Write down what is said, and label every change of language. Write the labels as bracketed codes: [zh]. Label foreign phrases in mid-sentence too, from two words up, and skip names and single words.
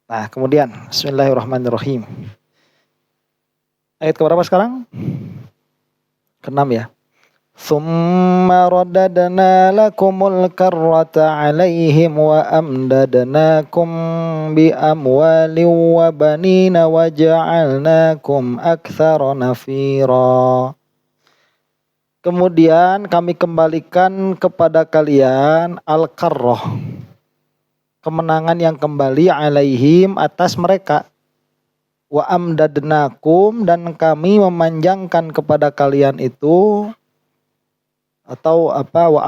[id] Nah, kemudian bismillahirrahmanirrahim. Ayat keberapa sekarang? Ke-6 ya. [ar] ثم رددنا لكم الكرة عليهم و أمددناكم ب أموال و بنين و جعلناكم أكثر نفيرا. [id] Kemudian kami kembalikan kepada kalian al-karrah, kemenangan yang kembali 'alaihim atas mereka. [ar] وأمددناكم, [id] dan kami memanjangkan kepada kalian itu, atau apa, wa